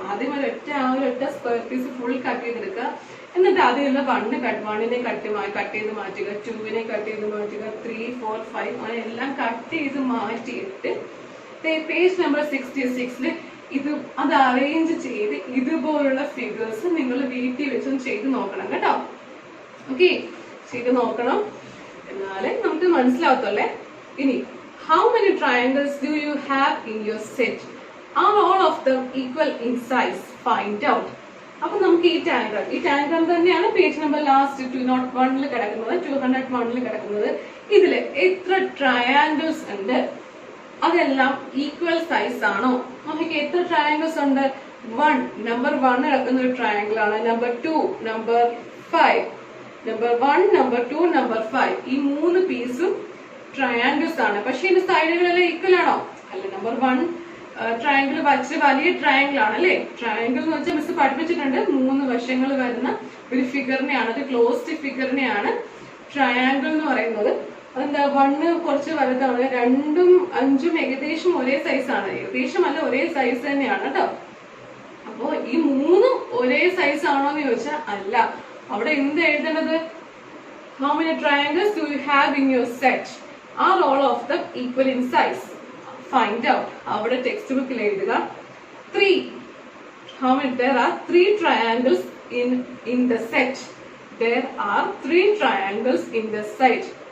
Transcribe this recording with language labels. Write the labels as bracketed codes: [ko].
[ml] ആദ്യം ആ ഒരൊറ്റ സ്ക്വയർ പീസ് ഫുൾ കട്ട് ചെയ്തെടുക്കുക. എന്നിട്ട് അതിലുള്ള 1നെ കട്ട് ചെയ്ത് മാറ്റുക, 2നെ കട്ട് ചെയ്ത് മാറ്റുക, 3, 4, 5 അങ്ങനെ എല്ലാം കട്ട് ചെയ്ത് മാറ്റിയിട്ട് പേജ് നമ്പർ 66 അത് അറേഞ്ച് ചെയ്ത് ഇതുപോലുള്ള ഫിഗേഴ്സ് നിങ്ങൾ വീട്ടിൽ വെച്ചും ചെയ്ത് നോക്കണം കേട്ടോ. ഓക്കെ, ചെയ്ത് നോക്കണം, എന്നാലേ നമുക്ക് മനസ്സിലാവത്തല്ലേ. ഇനി [en] how many triangles do you have in your set? Are all of them equal in size? Find out. [ml] അപ്പൊ നമുക്ക് ഈ ടാൻഗ്രാം തന്നെയാണ് പേജ് നമ്പർ ലാസ്റ്റ് 201 കിടക്കുന്നത്, 201 കിടക്കുന്നത്. ഇതില് എത്ര ട്രയാങ്കിൾസ് ഉണ്ട്? അതെല്ലാം ഈക്വൽ സൈസ് ആണോ? നമുക്ക് എത്ര ട്രയാങ്കിൾസ് ഉണ്ട്? 1 നമ്പർ 1 കിടക്കുന്ന ഒരു ട്രയാങ്കിൾ ആണ്. Number 2, number 5, number 1, number 2, number 5 ഈ 3 പീസും ട്രയാങ്കിൾസ് ആണ്. പക്ഷെ ഇതിന്റെ സൈഡുകളെല്ലാം ഈക്വൽ ആണോ? അല്ല. നമ്പർ 1 ട്രയാങ്കിൾ വച്ച് വലിയ ട്രയാങ്കിൾ ആണ് അല്ലെ. ട്രയാങ്കിൾ എന്ന് വെച്ചാൽ മിസ് പഠിപ്പിച്ചിട്ടുണ്ട് 3 വശങ്ങൾ വരുന്ന ഒരു ഫിഗറിനെയാണ്, ഒരു ക്ലോസ്ഡ് ഫിഗറിനെയാണ് ട്രയാങ്കിൾ എന്ന് പറയുന്നത്. അതെന്താ 1 കുറച്ച് വലുതാണ്, 2ഉം 5ഉം ഏകദേശം ഒരേ സൈസാണ്, ഏകദേശം അല്ല ഒരേ സൈസ് തന്നെയാണ് കേട്ടോ. അപ്പോ ഈ 3ഉം ഒരേ സൈസ് ആണോ എന്ന് ചോദിച്ചാൽ അല്ല. അവിടെ എന്ത് എഴുതേണ്ടത്? [en] How many triangles do you have in your set? Are all of them equal in size? Find out. [ml] അവിടെ ടെക്സ്റ്റ് ബുക്കിൽ എഴുതുക 3. [en] How many? There are 3 triangles in the set. There are 3 triangles in the set.